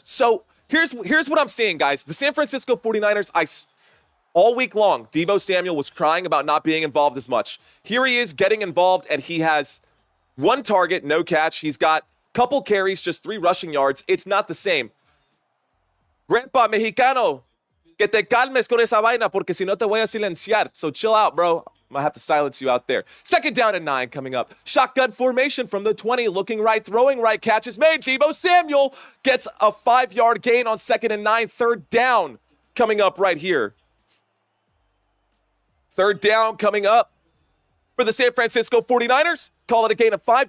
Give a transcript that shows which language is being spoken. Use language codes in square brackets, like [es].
[en] So here's what I'm seeing, guys. The San Francisco 49ers, all week long, Deebo Samuel was crying about not being involved as much. Here he is getting involved, and he has 1 target, no catch. He's got Couple carries, just 3 rushing yards. It's not the same. [es] Grandpa Mexicano, que te calmes con esa vaina porque si no te voy a silenciar. [en] So chill out, bro. I might have to silence you out there. 2nd down and 9 coming up. Shotgun formation from the 20. Looking right, throwing right. Catch is made. Deebo Samuel gets a 5-yard gain on 2nd and 9. 3rd down coming up right here. 3rd down coming up for the San Francisco 49ers. Call it a gain of 5.